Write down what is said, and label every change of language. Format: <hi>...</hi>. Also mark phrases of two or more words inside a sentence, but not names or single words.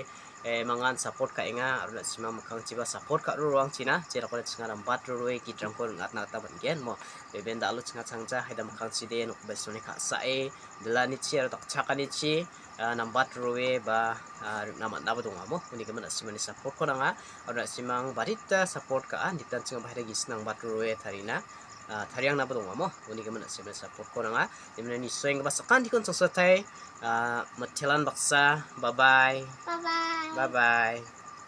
<grt>mangan support ka enga aro simang makhang chiba support ka ruang china jera kole chinga rambat ruwe kitrang ko ngat na ta bangen mo beben dalu chinga changja haida makhang chide nok besoni ka sae delani chi aro tak chakani chi nambat ruwe ba namat na badong mo uni kemen simani support ko nanga aro simang barita support ka ditan chinga bahira gisnang bat ruwe tharina thariang na badong mo uni kemen simani support ko nanga dimna ni swing ba sakan dikon changsatai methelan baksa</grt> <en>bye bye.</en>